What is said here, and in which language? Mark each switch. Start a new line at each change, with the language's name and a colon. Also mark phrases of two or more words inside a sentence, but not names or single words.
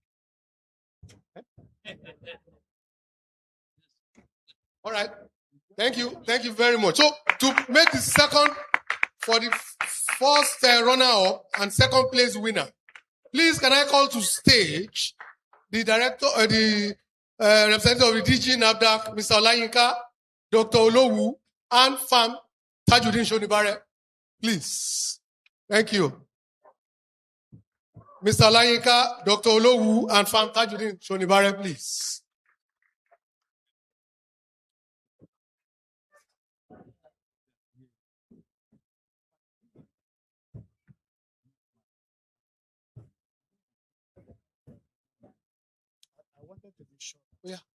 English: All right. Thank you very much. So, to make the second for the first runner-up and second place winner, please can I call to stage the director, the representative of the DG NAFDAC, Mr. Olayinka, Dr. Olowu, and FAM Tajuddin Shonibare. Please. Thank you. Mr. Olayinka, Dr. Olowu, and FAM Tajuddin Shonibare, please. Yeah.